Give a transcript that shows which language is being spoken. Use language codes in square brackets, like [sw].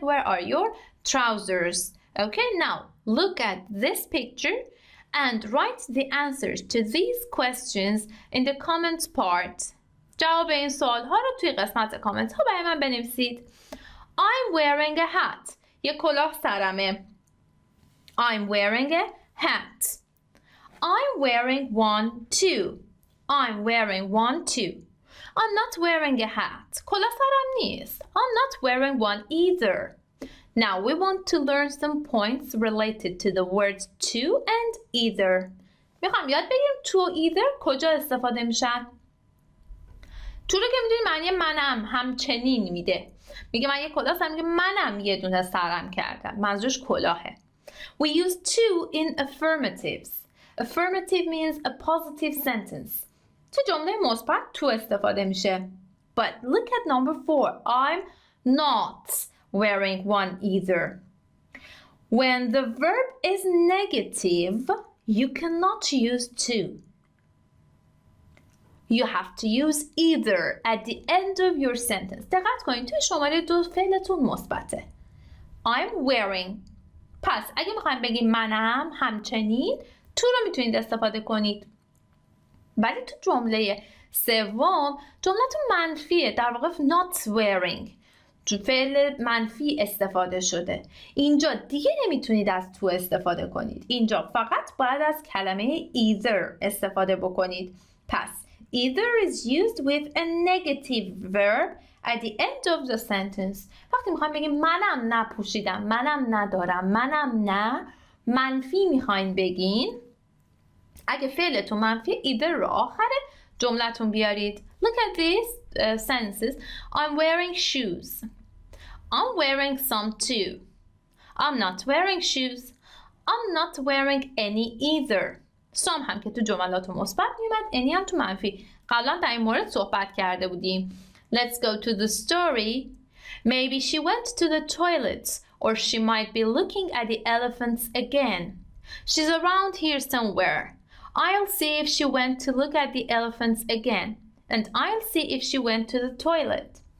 [en] Where are your trousers? Okay, now look at this picture and write the answers to these questions in the comments part. [fa] جواب این سوال ها رو توی قسمت کامنت ها برای من بنویسید. [en] I'm wearing a hat. [fa] یه کلاه سرمه. [en] I'm wearing a hat. I'm wearing one too. I'm wearing one too. I'm not wearing a hat. [fa] کلاه سرم نیست. [en] I'm not wearing one either. Now we want to learn some points related to the words to and either. [fa] میخوام یاد بگیریم to و either کجا استفاده میشن. to رو که میدونی معنی منم همچنین میده. میگه من یه کلاه سرم میگه منم یه دونه سرم کردم. منظورش کلاهه. [en] We use to in affirmatives. Affirmative means a positive sentence. [fa] تو جمله مثبت to استفاده میشه. [en] But look at number 4. I'm not wearing one either. When the verb is negative, you cannot use to. You have to use either at the end of your sentence. [fa] دقت کنید توی شماره 2 فعلتون مثبته. [en] I'm wearing. [fa] پس اگه میخوایم بگیم منم همچنین to رو میتونید استفاده کنید. ولی تو جمله سوم جملتون منفیه. در واقع not wearing. فعل منفی استفاده شده. اینجا دیگه نمیتونید از to استفاده کنید. اینجا فقط باید از کلمه either استفاده بکنید. [en] پس either is used with a negative verb at the end of the sentence. [fa] وقتی میخوایم بگیم منم نپوشیدم، منم ندارم، منم نه، منفی میخواین بگین اگه فعلتون منفی either رو آخر جملتون بیارید. [en] Look at these sentences. I'm wearing shoes. I'm wearing some too. I'm not wearing shoes. I'm not wearing any either. [fa] some هم که تو جملات مثبت میومد، any هم تو منفی. قبلا در این مورد صحبت کرده بودیم. [en] Let's go to the story. Maybe she went to the toilet, or she might be looking at the elephants again. She's around here somewhere. I'll see if she went to look at the elephants again, and I'll see if she went to the toilet.